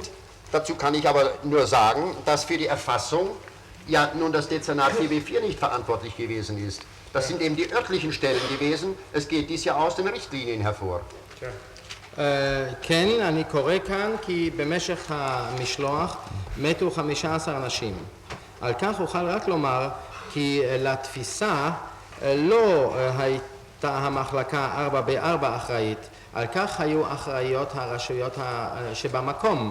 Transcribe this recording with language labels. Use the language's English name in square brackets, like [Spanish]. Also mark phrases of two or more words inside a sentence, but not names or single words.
[German] Dazu kann ich aber nur sagen, dass für die Erfassung ja nun das Dezernat 4b4 nicht verantwortlich gewesen ist. Das sind eben die örtlichen Stellen gewesen. Es geht dies ja aus den Richtlinien hervor. [Hebrew] כן, אני קורא כאן כי במשך המשלוח מתו 15 אנשים. על כך אוכל רק לומר כי לתפיסה לא הייתה המחלקה 4x4 אחראית. על כך היו אחראיות הרשויות שבמקום.